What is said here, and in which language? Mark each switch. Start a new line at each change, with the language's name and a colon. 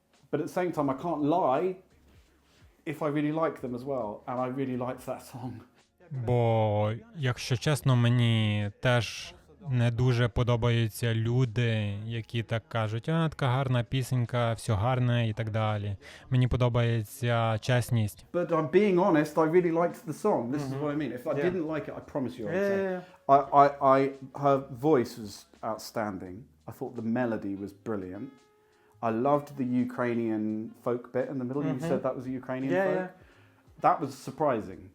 English: But at the same time, I can't lie if I really like them as well, and I really liked that song.
Ukrainian: Бо, якщо чесно, мені теж не дуже подобаються люди, які так кажуть, а, така гарна пісенька, все гарне і так далі. Мені подобається чесність.
English: But I'm being honest, I really liked the song. This is what I mean. If I didn't like it, I promise you I would say. Her voice was outstanding. I thought the melody was brilliant. I loved the Ukrainian folk bit in the middle. You said that was a Ukrainian folk. That was surprising.